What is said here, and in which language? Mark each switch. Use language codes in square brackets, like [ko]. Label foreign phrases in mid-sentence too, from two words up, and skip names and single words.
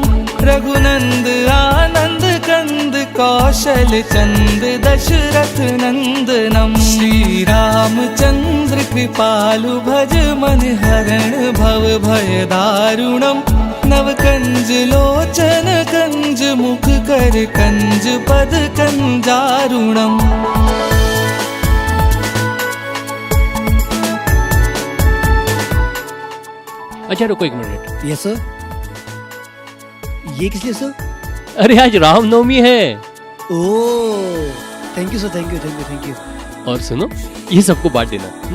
[sa] रघुनंद आनंद कंद कौशल चंद दशरथ नंदनम। श्री रामचंद्र कृपालु भज मन हरण भव भय दारुणम। नव कंज लोचन कंज मुख कर कंज पद कंजारुणम। [hi] अच्छा रुको एक मिनट। [en] yes sir. [hi] ये किस लिए सर? अरे आज रामनवमी है। ओह [en] thank you sir, thank you thank you thank you. [hi] और सुनो, ये सबको बांट देना।